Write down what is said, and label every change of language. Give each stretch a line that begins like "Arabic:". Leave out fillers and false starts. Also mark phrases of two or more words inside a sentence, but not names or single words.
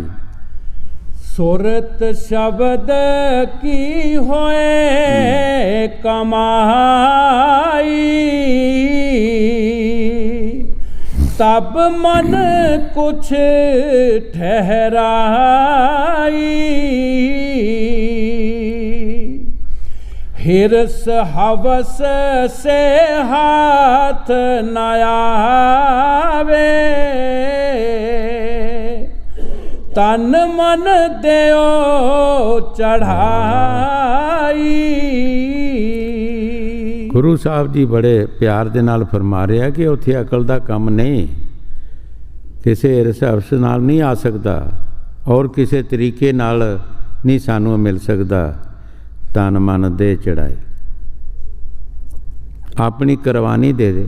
Hindi: सुरत शब्द की होए कमाई, तब मन कुछ ठहिराई। हिरस हवस से हाथ न आवे, तन मन देओ चढ़ाई।
Punjabi: ਗੁਰੂ ਸਾਹਬ ਜੀ ਬੜੇ ਪਿਆਰ ਦੇ ਨਾਲ ਫਰਮਾ ਰਹੇ ਹੈਂ ਕਿ ਉੱਥੇ ਅਕਲ ਦਾ ਕਾਮ ਨਹੀਂ, ਕਿਸੀ ਹਿਰਸ ਹਵਸ ਨਾਲ ਨਹੀਂ ਆ ਸਕਤਾ ਔਰ ਕਿਸੀ ਤਰੀਕੇ ਨਾਲ ਨਹੀਂ ਸਾਨੂ ਮਿਲ ਸਕਤਾ।
Hindi: तन मन दे चढ़ाई, अपनी कुर्बानी दे दे।